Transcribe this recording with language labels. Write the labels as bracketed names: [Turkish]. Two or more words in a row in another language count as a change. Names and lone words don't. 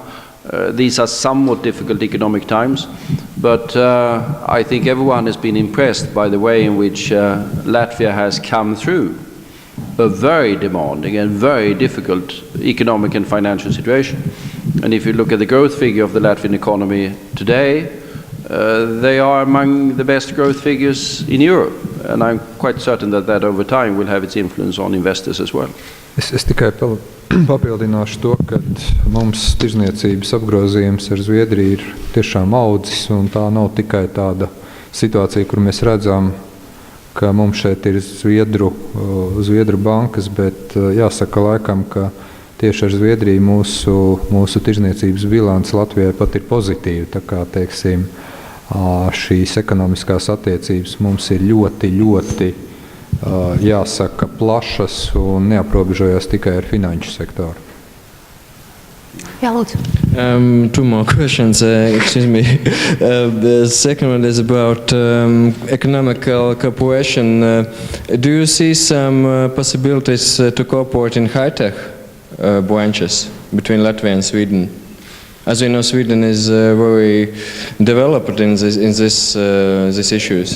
[English] These are somewhat difficult economic times, but I think everyone has been impressed by the way in which Latvia has come through a very demanding and very difficult economic and financial situation. And if you look at the growth figure of the Latvian economy today, they are among the best growth figures in Europe. And I'm quite certain that that over time will have its influence on investors as well. [Latvian] Es tikai papildināšu to, ka mums tirzniecības apgrozījums ar Zviedriju ir tiešām audzis, un tā nav tikai tāda situācija, kur mēs redzam, ka mums šeit ir Zviedru bankas, bet jāsaka laikam, ka tieši ar Zviedriju mūsu tirzniecības bilants Latvijai pat ir pozitīva. Tā kā, teiksim, šīs ekonomiskās attiecības mums ir ļoti jāsaka plašas un neaprobežojas tikai ar finanšu sektoru. Jā, lūdzu. [English] Two more questions, excuse me. The second one is about economical cooperation. Do you see some possibilities to cooperate in high-tech branches between Latvia and Sweden? As we know, Sweden is very developed in these issues.